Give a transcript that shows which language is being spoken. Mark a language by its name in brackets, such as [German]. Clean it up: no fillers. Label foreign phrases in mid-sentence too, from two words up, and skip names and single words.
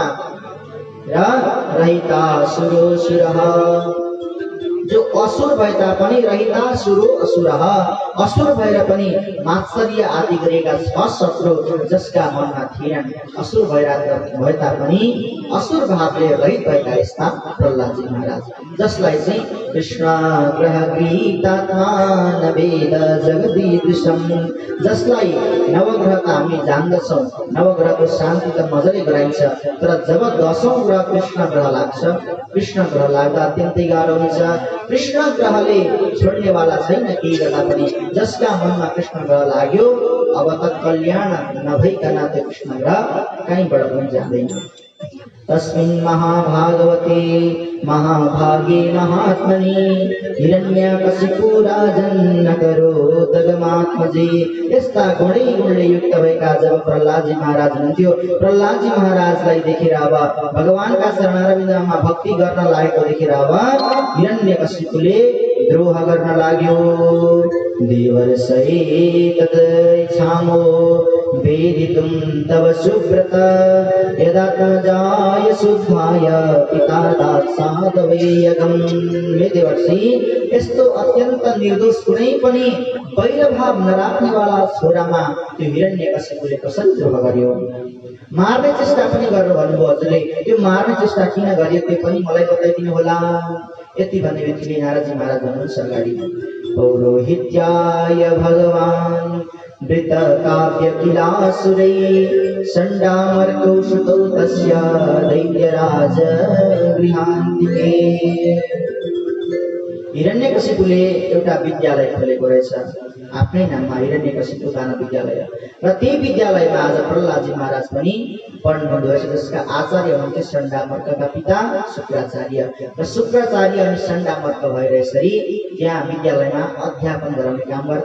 [Nepali] र [Sanskrit] रहिता सुरोऽसुरः, [Nepali] जो असुर भए तापनि [Sanskrit] रहिता सुरो असुरः, [Nepali] असुर भएर पनि मात्सर्य आदि गरेका 6 शत्रु जसका मनमा थिएनन्, असुर भए तापनि असुर भावले रहित भएका यस्ता प्रहलादजी महाराज, जसलाई चाहिँ [Sanskrit] कृष्ण ग्रह गीतात्मा नवेद जगदीदृशम्, [Nepali] जसलाई नवग्रह त हामी जान्दछौँ, नवग्रहको शान्ति त मजाले गराइन्छ, तर जब 10औं ग्रह कृष्ण ग्रह लाग्छ, कृष्ण ग्रह लाग्दा अत्यन्तै गाह्रो हुन्छ। कृष्ण ग्रहले छोड्नेवाला छैन केही गर्दा पनि। जसका मनमा कृष्ण ग्रह लाग्यो अब त कल्याण नभइकन त्यो कृष्ण ग्रह कहीँबाट पनि जाँदैन। [Sanskrit] तस्मिन् महाभागवते महाभागे महात्मनि हिरण्यकशिपु राजन् करोत् गमात्मजे। [Nepali] यस्ता गुणले युक्त भएका जब प्रहलादजी महाराज हुनुहुन्थ्यो, प्रहलादजी महाराजलाई देखेर अब भगवानका चरणारविन्दमा भक्ति गर्न लागेको देखेर अब हिरण्यकशिपुले द्रोह गर्न लाग्यो। [Sanskrit] देवर्षये तदैच्छामो वेदितुं तव सुव्रत यदात्मजाय शुद्धाय पिता दात्सादवैयगम्। [Nepali] हे देवर्षि, यस्तो अत्यन्त निर्दोष कुनै पनि वैरभाव नराख्नेवाला छोरामा त्यो हिरण्यकशिपुले कसरी द्रोह गर्यो? मार्ने चेष्टा पनि गर्नु भन्नुभयो हजुरले, त्यो मार्ने चेष्टा किन गर्यो त्यो पनि मलाई बताइदिनु होला। यति भन्ने बित्तिकै नारदजी महाराज भन्नुहुन्छ अगाडि, [Sanskrit] पौरोहित्याय भगवान् वृत काव्य किलासुरै षण्डामर्कौषुतौ तस्य दैत्यराज गृहान्तिके। [Nepali] हिरण्यकशिपुले एउटा विद्यालय खोलेको रहेछ, आफ्नै नाममा हिरण्यकशिपु दान विद्यालय। र त्यही विद्यालयमा आज प्रहलादजी महाराज पनि पढ्नुहुँदो रहेछ, जसका आचार्य हुनुहुन्थ्यो षण्डामर्कका पिता शुक्राचार्य। र शुक्राचार्य अनि षण्डामर्क भएर यसरी त्यहाँ विद्यालयमा अध्यापन गराउने काम गर्थे।